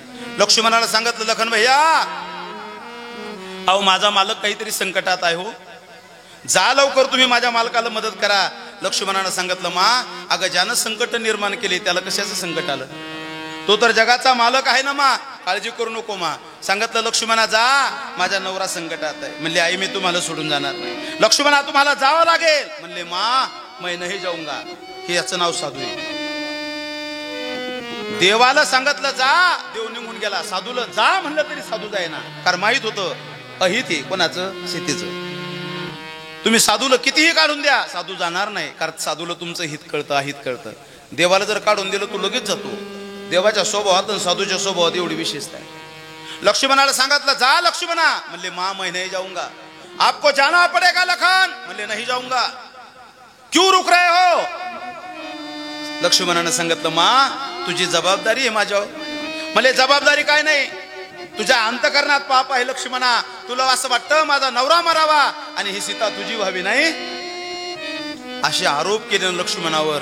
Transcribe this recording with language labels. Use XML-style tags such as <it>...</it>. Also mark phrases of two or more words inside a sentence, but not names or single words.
<mr>लक्ष्मणाला सांगितलं लखन भैया अहो माझा मालक काहीतरी संकटात आहे हो, जा लवकर तुम्ही माझ्या मालकाला मदत करा. लक्ष्मणानं सांगितलं मा अगं ज्यानं संकट निर्माण केले त्याला कशाचं संकट आलं, तो तर जगाचा मालक आहे ना मा, काळजी करू नको मा. सांगितलं लक्ष्मणा जा माझा नवरा संकटात आहे. म्हणले आई मी तुम्हाला सोडून जाणार नाही. लक्ष्मणा तुम्हाला जावं लागेल.</mr> <hi>म्हणले मा मैं नाही जाऊंगा.</hi> <mr>हे याचं नाव साधू आहे. देवाला सांगितलं जा, देव निघून गेला. साधूला जा म्हणलं तरी साधू जाईना, कारण माहित होतं अहित आहे कोणाचं, सीतेचं. तुम्ही साधूला कितीही काढून द्या साधू जाणार नाही, कारण साधूला तुमचं हित कळतं अहित कळतं. देवाला जर काढून दिलं तू लगेच जातो. देवाच्या स्वभावात आणि साधूच्या स्वभावात एवढी विशेषता आहे. लक्ष्मणाला सांगितलं जा लक्ष्मणा.</mr> <hi>म्हणले मा मैं नहीं जाऊंगा. आपको जाना पड़ेगा लखन. म्हणले नहीं जाऊंगा. क्यों रुक रहे हो.</hi> <mr>लक्ष्मणानं सांगितलं मा तुझी जबाबदारी आहे माझ्यावर. म्हणले जबाबदारी काय नाही, तुझ्या अंतकरणात पाप आहे लक्ष्मणा. तुला असं वाटतं माझा नवरा मरावा आणि ही सीता तुझी व्हावी नाही, असे आरोप केले लक्ष्मणावर.</mr>